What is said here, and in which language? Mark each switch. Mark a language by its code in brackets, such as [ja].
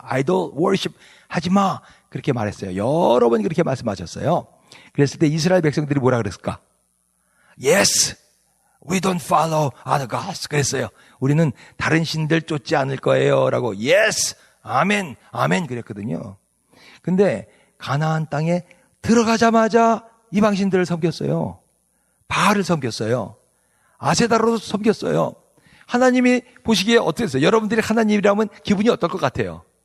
[ko] idol worship 하지 마. 그렇게 말했어요. 여러 번 그렇게 말씀하셨어요. 그랬을 때 이스라엘 백성들이 뭐라 그랬을까? [en] Yes, we don't follow other gods. [ko] 그랬어요. 우리는 다른 신들 쫓지 않을 거예요. 라고 yes, 아멘, 아멘 그랬거든요. 근데 가나안 땅에 들어가자마자 이방신들을 섬겼어요. 바알을 섬겼어요. 아세다로도 섬겼어요. 하나님이 보시기에 어땠어요? 여러분들이 하나님이라면 기분이 어떨 것 같아요?